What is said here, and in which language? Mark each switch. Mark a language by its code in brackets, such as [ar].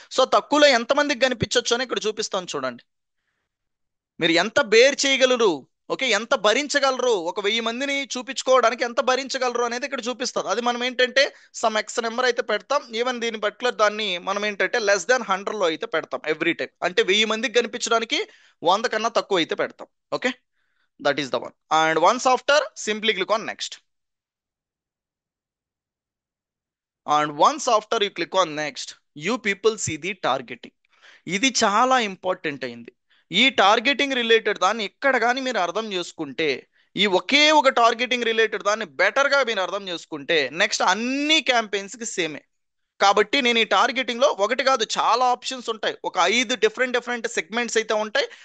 [te] So తక్కువలో ఎంతమందికి కనిపించవచ్చు అని ఇక్కడ చూపిస్తాను చూడండి. మీరు ఎంత బేర్ చేయగలరు, ఓకే, ఎంత భరించగలరు, ఒక 1000 మందిని చూపించుకోవడానికి ఎంత భరించగలరు అనేది ఇక్కడ చూపిస్తుంది. అది మనం ఏంటంటే [en] some X number [te] అయితే పెడతాం. ఈవెన్ దీని పర్టికులర్ దాన్ని మనం ఏంటంటే [en] less than 100లో [te] అయితే పెడతాం [en] Every time. [te] అంటే 1000 మందికి కనిపించడానికి 100 కన్నా తక్కువ అయితే పెడతాం. [en] Okay, that is the one. And once after, simply click on next. And once after you click on next, you people see the targeting. [te] ఇది చాలా ఇంపార్టెంట్ అయింది. ఈ టార్గెటింగ్ రిలేటెడ్ దాన్ని ఎక్కడ కానీ మీరు అర్థం చేసుకుంటే, ఈ ఒకే ఒక టార్గెటింగ్ రిలేటెడ్ దాన్ని బెటర్గా మీరు అర్థం చేసుకుంటే నెక్స్ట్ అన్ని క్యాంపెయిన్స్కి సేమే. కాబట్టి నేను ఈ టార్గెటింగ్ లో ఒకటి కాదు, చాలా ఆప్షన్స్ ఉంటాయి. ఒక 5 డిఫరెంట్ డిఫరెంట్ సెగ్మెంట్స్ అయితే ఉంటాయి.